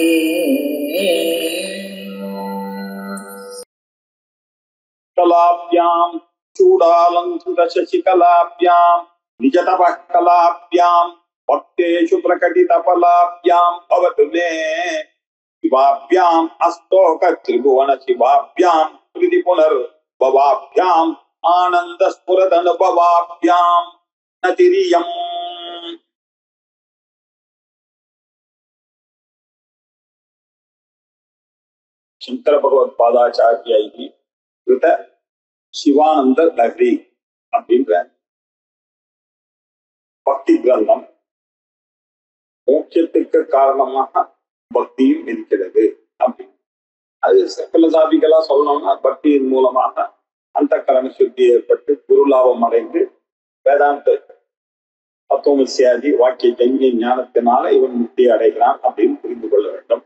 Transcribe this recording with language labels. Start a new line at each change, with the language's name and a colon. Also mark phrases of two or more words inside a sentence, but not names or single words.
Sanskrit: कलाभ्यां चूडालङ्कृतशशिकलाभ्यां निजतपः कलाभ्यां भक्तेषु प्रकटितफलाभ्यां भवतु मे शिवाभ्याम् अस्तोकत्रिभुवन शिवाभ्यां कृति पुनर्भवाभ्याम् आनन्दस्फुरदनुभवाभ्यां नतिरियम्। शंकर भगवत्पादाचार्यैः कृत
Tamil: சிவானந்த லஹரி அப்படின்ற பக்தி கிரந்தம் மோட்சத்துக்கு காரணமாக பக்தியும் இருக்கிறது அப்படின்னு. அது பிலசாபிகளா சொல்லணும்னா பக்தியின் மூலமாக அந்த கரண சுத்தி ஏற்பட்டு குருலாபம் அடைந்து வேதாந்த தத்துவமசியாதி வாக்கிய ஜங்கிய ஞானத்தினால இவன் முக்தி அடைகிறான் அப்படின்னு புரிந்து கொள்ள வேண்டும்.